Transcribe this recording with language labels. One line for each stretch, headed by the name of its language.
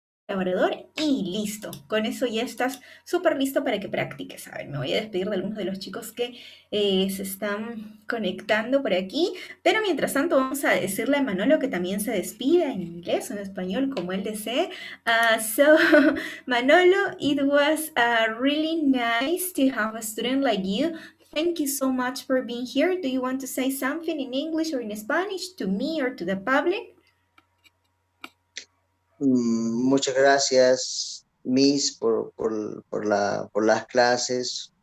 Spanish: colaborador y listo. Con eso ya estás súper listo para que practiques. A ver, me voy a despedir de algunos de los chicos que se están conectando por aquí. Pero mientras tanto vamos a decirle a Manolo que también se despida en inglés o en español como él desee.
English: So, Manolo, it was really nice to have a student like you. Thank you so much for being here. Do you want to say something in English or in Spanish to me or to the public?
Spanish: Muchas gracias, Miss, por las clases.